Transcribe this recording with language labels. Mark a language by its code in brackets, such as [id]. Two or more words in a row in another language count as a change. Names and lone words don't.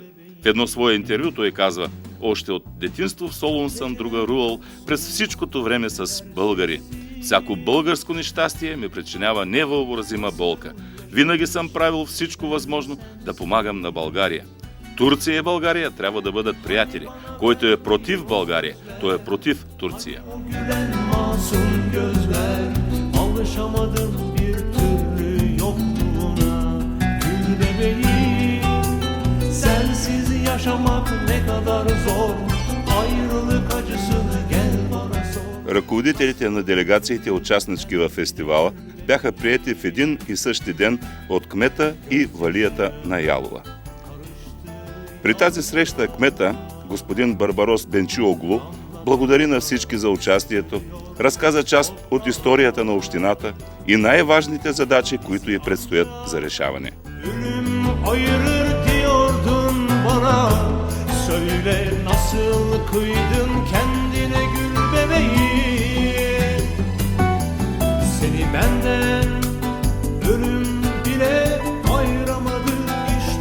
[bg] В едно свое интервю той казва: "Още от детинство в Солун съм другарувал през всичкото време с българи. Всяко българско нещастие ми причинява невъобразима болка. Винаги съм правил всичко възможно да помагам на България. Турция и България трябва да бъдат приятели. Който е против България, той е против Турция." [tr] Masum gözler, alışamadım bir türlü yokluğuna. Gül bebeğim, sensiz yaşamak ne kadar zor. Ayrılık acısını gel bana sor. [bg] Ръководителите на делегациите, участнички във фестивала, бяха приети в един и същи ден от кмета и валията на Ялова. При тази среща кмета, господин Барбарос Бенчиоглу, благодари на всички за участието, разказа част от историята на общината и най-важните задачи, които й предстоят за решаване. [tr] Ölüm ayırır diyordun bana. Söyle nasıl kıydın kendine gül bebeğim. Seni benden ölüm bile ayıramadı işte.